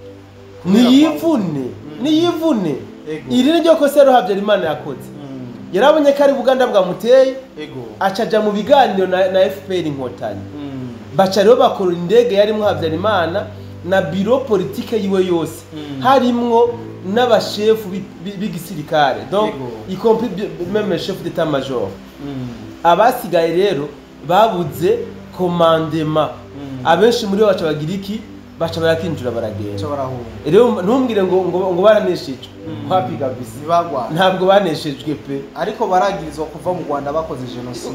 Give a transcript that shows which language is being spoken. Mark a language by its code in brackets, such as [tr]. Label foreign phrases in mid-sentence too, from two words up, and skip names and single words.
[rn] niyivune iri ryo kosa ro Habyarimana yakoze yarabonye ko ari Buganda bwamuteye acaja mu biganiro na FPR Inkotanyi baca rero bakora indege yarimo Habyarimana na [fr] bureau politique [rn] yiwe yose harimwo n'abashefu b'igisirikare [fr] donc y compris même le chef d'état major [rn] abasigaye rero babuze commandement abenshi muri baca bagira iki baca barakinjura baragenda rero ntumbwire ngo baraneshejwe kwapiga bisi ntabwo baneshejwe pe ariko baragirizwa kuva mu Rwanda bakoze genocide